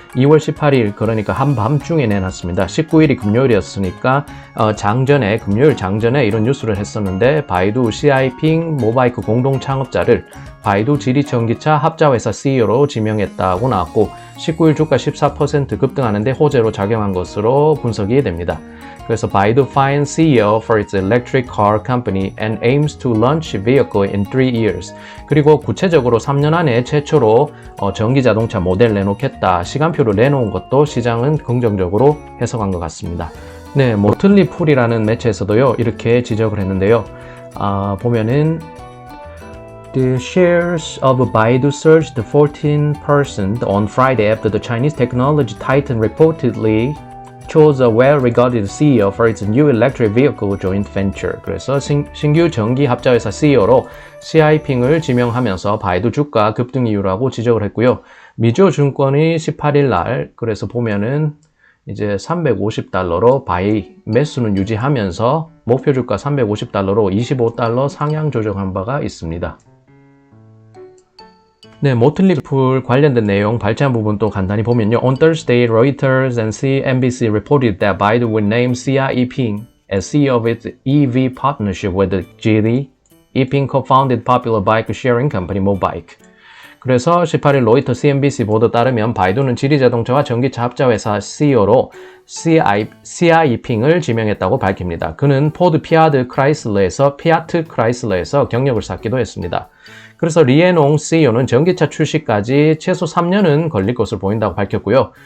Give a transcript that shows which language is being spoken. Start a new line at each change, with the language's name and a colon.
Korean: 2월 18일 그러니까 한밤중에 내놨습니다. 19일이 금요일이었으니까 금요일 장전에 이런 뉴스를 했었는데 바이두 시아이핑 모바이크 공동 창업자를 바이두 지리전기차 합자회사 CEO로 지명했다고 나왔고 19일 주가 14% 급등하는데 호재로 작용한 것으로 분석이 됩니다. 그래서
English: 바이두 finds CEO for its electric car company and aims to launch vehicle in 3 years.
Korean: 그리고 구체적으로 3년 안에 최초로 전기자동차 모델 내놓겠다 시간표를 내놓은 것도 시장은 긍정적으로 해석한 것 같습니다. 네, 모틀리 풀이라는 매체에서도요 이렇게 지적을 했는데요. 보면은
English: The shares of Baidu surged 14% on Friday after the Chinese technology titan reportedly chose a well-regarded CEO for its new electric vehicle joint venture.
Korean: 그래서 신규 전기 합자회사 CEO로 시아이핑을 지명하면서 바이두 주가 급등 이유라고 지적을 했고요. 미주호 증권이 18일 날 그래서 보면은 이제 $350로 바이 매수는 유지하면서 목표 주가 $350로 $25 상향 조정한 바가 있습니다. 네, 모틀리풀 관련된 내용 발췌한 부분도 간단히 보면요.
English: On Thursday, Reuters and CNBC reported that Baidu would name Xia Yiping as CEO of its EV partnership with Geely. Yiping co-founded popular bike sharing company Mobike.
Korean: 그래서 18일 로이터 CNBC 보도 따르면 바이두는 지리자동차와 전기차 합자회사 CEO로 시아이핑을 지명했다고 밝힙니다. 그는 포드 피아트 크라이슬러에서 경력을 쌓기도 했습니다. 그래서 리에농 CEO는 전기차 출시까지 최소 3년은 걸릴 것으로 보인다고 밝혔고요.